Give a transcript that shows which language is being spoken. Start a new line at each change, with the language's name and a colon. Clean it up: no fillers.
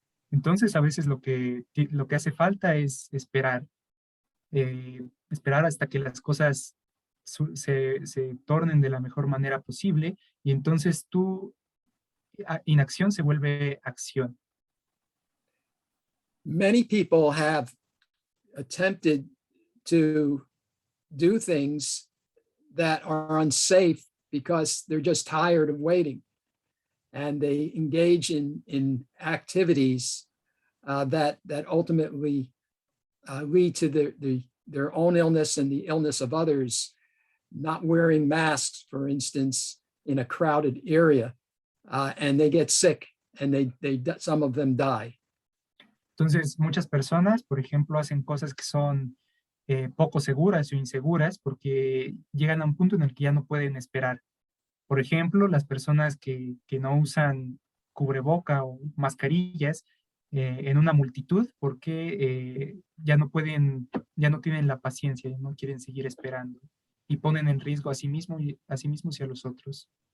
Spanish: Entonces, a veces lo que hace falta es esperar hasta que las cosas se tornen de la mejor manera posible, y entonces tu inacción se vuelve acción.
English: Many people have attempted to do things that are unsafe because they're just tired of waiting. And they engage in activities that ultimately lead to their own illness and the illness of others. Not wearing masks, for instance, in a crowded area, and they get sick, and some of them die.
Spanish: Entonces, muchas personas, por ejemplo, hacen cosas que son poco seguras o inseguras porque llegan a un punto en el que ya no pueden esperar. Por ejemplo, las personas que no usan cubreboca o mascarillas en una multitud porque ya no tienen la paciencia y no quieren seguir esperando, y ponen en riesgo a sí mismos y a los otros.